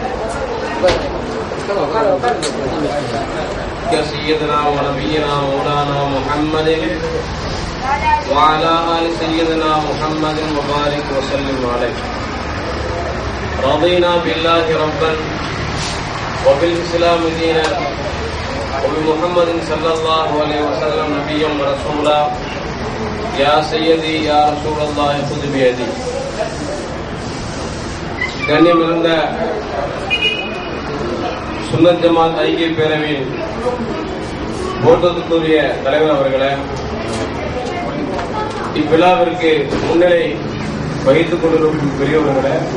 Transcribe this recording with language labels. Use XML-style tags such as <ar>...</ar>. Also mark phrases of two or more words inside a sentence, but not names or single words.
<ar>سيدنا ونبينا مولانا محمد وعلى آل سيدنا محمد وبارك وسلم عليه. رضينا بالله ربا وبالإسلام دينا وبمحمد صلى الله عليه وسلم نبيا ورسولا. يا سيدي يا رسول الله خذ بيدي.</ar> <ta>கண்ணியமிருந்த சுன்னத் ஜமாத் ஐக்கிய பேரவையின் போற்றத்துக்குரிய தலைவர் அவர்களே, இவ்விழாவிற்கு முன்னிலை வகித்துக் கொண்டிருக்கும் பெரியவர்களே,</ta>